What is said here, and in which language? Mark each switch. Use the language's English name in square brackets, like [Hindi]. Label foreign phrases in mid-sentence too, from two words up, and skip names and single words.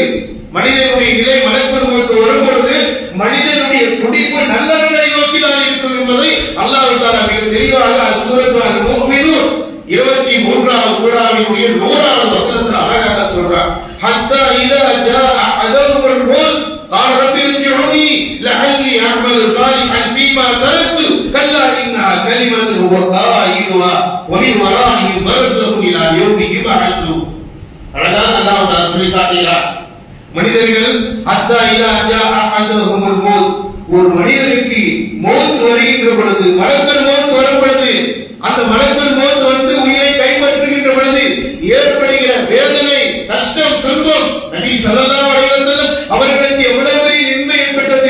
[Tamil] மனிதனுடைய நிலை [Arabic] ملك الموت [Tamil] வரும்பொழுது மனிதனுடைய துடிப்பு நல்லவர்களை நோக்கி தான் இருக்கும் என்பதை அல்லாஹ் தஆலா மிக தெளிவாக சூரத்து அல் முஃமினூன் 23வது சூராவினுடைய 100வது வசனத்தில் அழகாக சொல்றார். [Arabic] حتى إذا جاء أحدهم الموت قال رب ارجعوني لعلي اعمل صالحا فيما تركت كلا انها كلمه هو قائلها ومن ورائهم برزخ الى يوم يبعثون. [Tamil] அழகாக அல்லாஹ் தஆலா சொல்லி காட்டுகிறார். மனிதர்கள் [Arabic] حتى إذا جاء أحدهم الموت, [Tamil] ஒரு மனிதனுக்கு மௌத் வருகின்ற பொழுது, [Arabic] ملك الموت [Tamil] வரும் பொழுது, அந்த [Arabic] ملك الموت [Tamil] வந்து உயிரை கைப்பற்றுகின்ற பொழுது ஏற்படுகிற வேதனை, கஷ்டம், துன்பம் நபி [Arabic] صلى الله عليه وسلم [Tamil] அவர்களுக்கு எவ்வளவு பெரிய நன்மை ஏற்பட்டது.